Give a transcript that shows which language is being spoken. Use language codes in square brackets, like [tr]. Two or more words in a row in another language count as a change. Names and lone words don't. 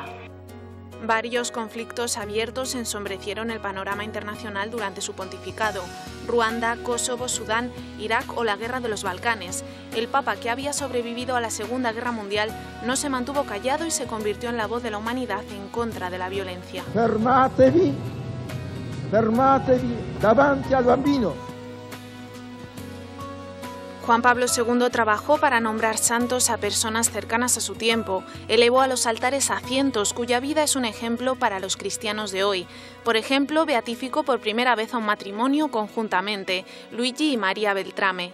[es] Varios conflictos abiertos ensombrecieron el panorama internacional durante su pontificado: Ruanda, Kosovo, Sudán, Irak o la Guerra de los Balcanes. El Papa, que había sobrevivido a la Segunda Guerra Mundial, no se mantuvo callado y se convirtió en la voz de la humanidad en contra de la violencia. [it] Fermatevi, fermatevi davanti al bambino. [es] Juan Pablo II trabajó para nombrar santos a personas cercanas a su tiempo. Elevó a los altares a cientos cuya vida es un ejemplo para los cristianos de hoy. Por ejemplo, beatificó por primera vez a un matrimonio conjuntamente, Luigi y María Beltrame.